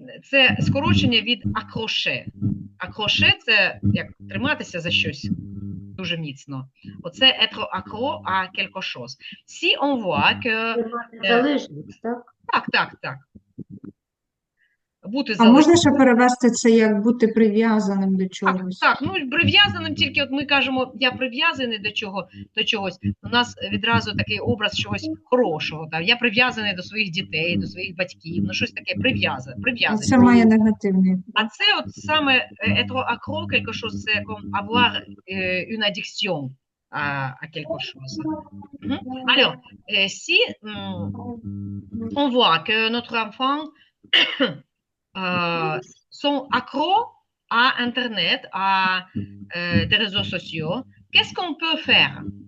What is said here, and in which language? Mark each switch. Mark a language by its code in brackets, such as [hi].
[uk] Це скорочення від accrocher. Accrocher – це як триматися за щось дуже міцно. [fr] Оце être accro à quelque chose. Si on voit que... [uk] Залежність, так? Так. Бути А залежним. можна ще перевести це як бути прив'язаним до чогось? Так, прив'язаним тільки, от ми кажемо, я прив'язаний до чогось, у нас відразу такий образ чогось хорошого, я прив'язаний до своїх дітей, до своїх батьків, щось таке прив'язаний. Це має негативний. А це от саме [fr] être accro, quelque chose, c'est comme avoir une addiction. à quelque chose. Mhm. Alors, si on voit que notre enfant sont accros à Internet, à des réseaux sociaux, qu'est-ce qu'on peut faire?